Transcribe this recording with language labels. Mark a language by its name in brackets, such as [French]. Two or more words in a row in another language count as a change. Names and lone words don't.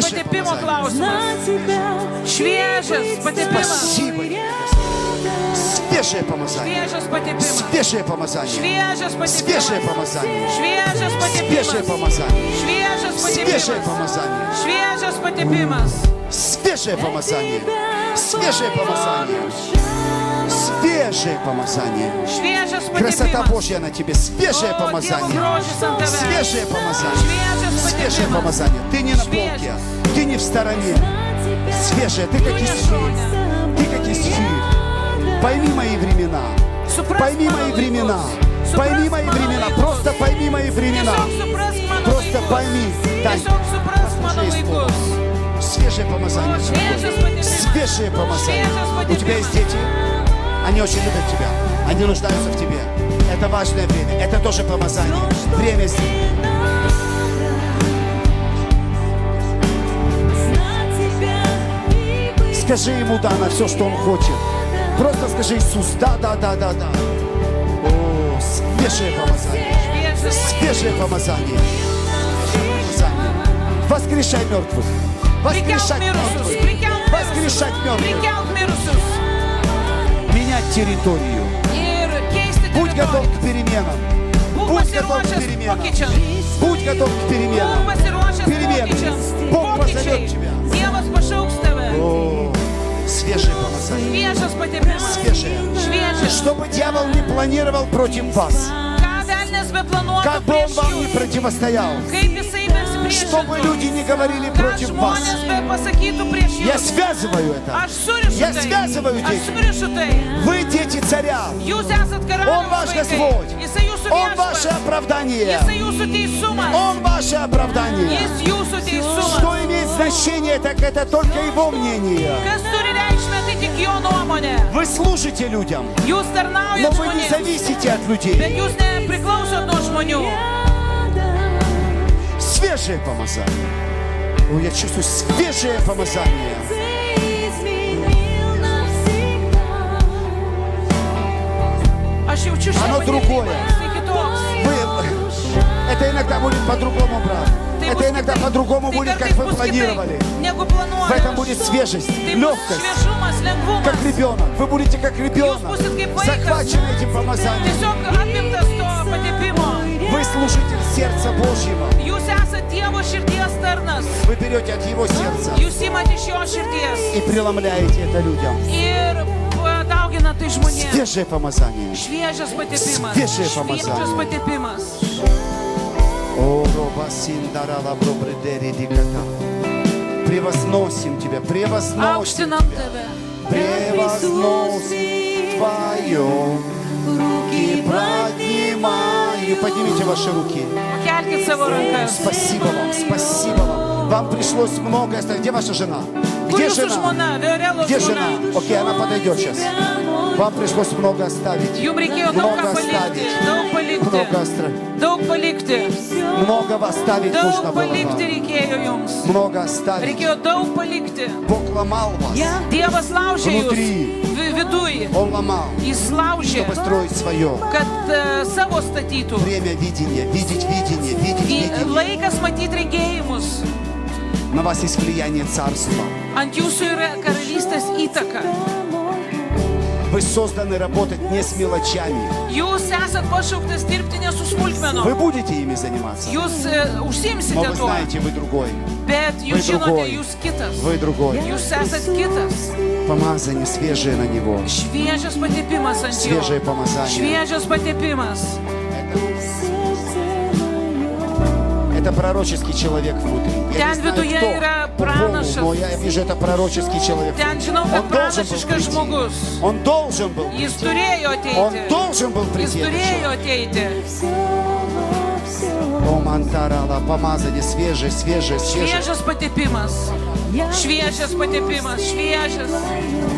[Russian] Свежее [Lithuanian] patepimo [Russian] помазание. [Lithuanian] klausimas. Šviežias patepimas. [Russian] Спасибо. Свежее помазание. [Lithuanian] Šviežias patepimas. [Russian] Свежее помазание. [Lithuanian] Šviežias [Russian] Свежее [Lithuanian] patepimas. [Russian] помазание. [Lithuanian] Šviežias [Russian] Свежее [Lithuanian] patepimas. [Russian] помазание. [Lithuanian] Šviežias [Russian] Свежее [Lithuanian] patepimas. [Russian] помазание. [Lithuanian] Šviežias patepimas. [Russian] Свежее помазание. Свежее помазание. Свежее помазание. [Lithuanian] Šviežias [Russian] Красота [Lithuanian] patepimas. [Russian] Божья на тебе. Свежее [Lithuanian] O, Dievo [Russian] помазание. [Lithuanian] grožis ant tavęs. [Russian] Свежее помазание. [Lithuanian] Šviežias [Russian] Свежее [Lithuanian] patepimas. [Russian] помазание. Ты не на полке. Ты не в стороне. Свежее. Ты как Исфирь. Ты как Исфирь. Пойми мои времена. [Lithuanian] Suprask [Russian] Пойми [Lithuanian] mano [Russian] мои [Lithuanian] laikus. [Russian] времена. [Lithuanian] Suprask [Russian] Пойми мои [Lithuanian] mano [Russian] времена. [Lithuanian] laikus. [Russian] Просто пойми мои времена. [Lithuanian] Tiesiog suprask mano [Russian] Просто [Lithuanian] laikus. [Russian] пойми. Тань, [Lithuanian] Tiesiog suprask mano [Russian] послушай слово. [Lithuanian] laikus. [Russian] Свежее помазание. [Lithuanian] O, šviežias patepimas. [Russian] Свежее помазание. [Lithuanian] Šviežias [Russian] У тебя есть [Lithuanian] patepimas. [Russian] дети? Они очень любят тебя. Они нуждаются в тебе. Это важное время. Это тоже помазание. Время здесь. Скажи ему да на все, что он хочет. Просто скажи: Иисус, да, да, да, да, да. О, свежее помазание. [Lithuanian] Šviežias [Russian] Свежее помазание. Свежее помазание. Воскрешай мертвых. [Lithuanian] Prikelt [Russian] Воскрешать [Lithuanian] mirusius. [Russian] мертвых. [Lithuanian] Prikelt [Russian] Воскрешать [Lithuanian] mirusius. [Russian] мертвых. [Lithuanian] Prikelt mirusius. [Russian] Менять территорию. [Lithuanian] Ir keisti [Russian] Будь готов [Lithuanian] teritoriją. [Russian] к переменам. [Lithuanian] Būk [Russian] Будь готов к [Lithuanian] pasiruošęs [Russian] переменам. [Lithuanian] pokyčiams. [Russian] Будь готов к [Lithuanian] Būk [Russian] переменам. [Lithuanian] pasiruošęs [Russian] Перемены. [Lithuanian] pokyčiams. [Russian] Бог [Lithuanian] Pokyčiai. [Russian] позовет тебя. [Lithuanian] Dievas pašauks tave. [Russian] О, свежее помазание. [Lithuanian] Šviežias patepimas. [Russian] Свежее. [Lithuanian] Šviežias. [Russian] Чтобы дьявол не планировал против вас. [Lithuanian] Ką velnias beplanuotų [Russian] Как бы он [Lithuanian] prieš [Russian] вам не [Lithuanian] jūs. [Russian] противостоял. [Lithuanian] Kaip jisai [Russian] Чтобы [Lithuanian] besipriešintų. [Russian] люди не говорили [Lithuanian] Ką [Russian] против вас. [Lithuanian] žmonės be pasakytų prieš [Russian] Я [Lithuanian] jūs. [Russian] связываю это. [Lithuanian] Aš surišu [Russian] Я [Lithuanian] tai. [Russian] связываю [Lithuanian] Aš [Russian] дети. [Lithuanian] surišu tai. [Russian] Вы дети царя. [Lithuanian] Jūs esat [Russian] Он [Lithuanian] karaliaus [Russian] ваш [Lithuanian] vaikai. [Russian] Господь. [Lithuanian] Jisai jūsų [Russian] Он ваше [Lithuanian] viešpats. [Russian] оправдание. [Lithuanian] Jisai jūsų teisumas. [Russian] Он ваше оправдание. [Lithuanian] Jis jūsų teisumas. [Russian] Что имеет значение, так это только его мнение. [Lithuanian] Kas turi reikšmę, tai tik jo nuomonė. [Russian] Вы служите людям, [Lithuanian] Jūs [Russian] но [Lithuanian] tarnaujat [Russian] вы не [Lithuanian] žmonėms, [Russian] зависите от людей. [Lithuanian] bet jūs nepriklausot nuo žmonių. [Russian] Свежее помазание. О, я чувствую свежее помазание. [Lithuanian] Aš jaučiu šią [Russian] Ano другое. [Lithuanian] tai kitoks. [Russian] Это иногда будет по-другому, брат. [Lithuanian] Tai [Russian] Это [Lithuanian] bus [Russian] иногда [Lithuanian] kitaip. [Russian] по-другому [Lithuanian] Tai [Russian] будет, как [Lithuanian] kartais [Russian] вы [Lithuanian] bus [Russian] планировали. [Lithuanian] kitaip, negu [Russian] В этом [Lithuanian] planuojama. [Russian] будет свежесть, [Lithuanian] Tai bus [Russian] легкость, [Lithuanian] šviežumas, lengvumas. [Russian] как ребенок. Вы будете как ребенок, [Lithuanian] būsit kaip vaikas. [Russian] захвачены этим помазанием. [Lithuanian] Tiesiog apimtas to patepimo. [Russian] Вы служитель сердца Божьего. [Lithuanian] Jūs esat Dievo širdies tarnas. [Russian] Вы берете от Его сердца [Lithuanian] Jūs imate iš jo širdies. [Russian] и преломляете это людям. [Lithuanian] Ir padauginat tai žmonėms. [Russian] Свежее помазание. [Lithuanian] Šviežias patepimas. Šviežias помазание. Šviežias patepimas. О, роба синдарала бробредери диката. [Russian] Превозносим Тебя, превозносим [Lithuanian] Aukštinam [Russian] Тебя. [Lithuanian] tave. [Russian] Превозносим Твое. Руки поднимаю. Поднимите ваши руки. [Lithuanian] Pakelkit savo rankas. [Russian] Спасибо вам, спасибо вам. Вам пришлось многое оставить. Где ваша жена? [Lithuanian] Kur [Russian] Где [Lithuanian] jūsų [Russian] жена? [Lithuanian] žmona? Viorelo [Russian] Где жена? [Lithuanian] žmona. [Russian] Окей, она подойдет сейчас. Вам пришлось много оставить. [Lithuanian] Jums reikėjo daug [Russian] Много [Lithuanian] ką palikti. [Russian] оставить. [Lithuanian] Daug palikti. [Russian] Много оставить. [Lithuanian] Daug palikti. [Russian] Много оставить нужно [Lithuanian] Daug [Russian] было [Lithuanian] palikti [Russian] вам. [Lithuanian] reikėjo jums. [Russian] Много оставить. [Lithuanian] Reikėjo daug palikti. [Russian] Бог ломал вас. [Lithuanian] Dievas laužė jūs. [Russian] Внутри. [Lithuanian] Viduj. [Russian] Он ломал, [Lithuanian] Jis laužė, [Russian] чтобы строить свое. [Lithuanian] kad savo statytų. [Russian] Время видения, видеть видение, видеть видение. [Lithuanian] Laikas matyti regėjimus. [Russian] На вас есть влияние царства. [Lithuanian] Ant jūsų yra karalystės įtaka. [Russian] Вы созданы работать не с мелочами. [Lithuanian] Jūs esat pašauktas dirbti ne su smulkmenom. [Russian] Вы будете ими заниматься. [Lithuanian] Jūs [Russian] Но [Lithuanian] užsimsite [Russian] вы [Lithuanian] tuo. [Russian] знаете, вы другой. [Lithuanian] Bet [Russian] Вы [Lithuanian] jūs žinote, [Russian] другой. [Lithuanian] jūs kitas. [Russian] Вы другой. [Lithuanian] Jūs esat kitas. [Russian] Помазание свежее на него. [Lithuanian] Šviežias patepimas ant jo. [Russian] Свежее помазание. [Lithuanian] Šviežias patepimas. [Russian] Это пророческий человек внутри. Я [Lithuanian] Ten [Russian] не знаю, [Lithuanian] viduje [Russian] кто [Lithuanian] yra [Russian] по полу, [Lithuanian] pranašas. [Russian] но я вижу, это пророческий человек. [Lithuanian] Ten žinau, kad [Russian] Он должен был [Lithuanian] pranašiškas [Russian] прийти. [Lithuanian] žmogus. [Russian] Он должен был [Lithuanian] Jis [Russian] прийти. [Lithuanian] turėjo [Russian] Он [Lithuanian] ateiti. [Russian] должен был [Lithuanian] Jis [Russian] прийти. этот [Lithuanian] turėjo [Russian] человек. [Lithuanian] ateiti. [Russian] О, мантарала, помазание свежее, свежее, свежее. [Lithuanian] Šviežias patepimas. Šviežias patepimas.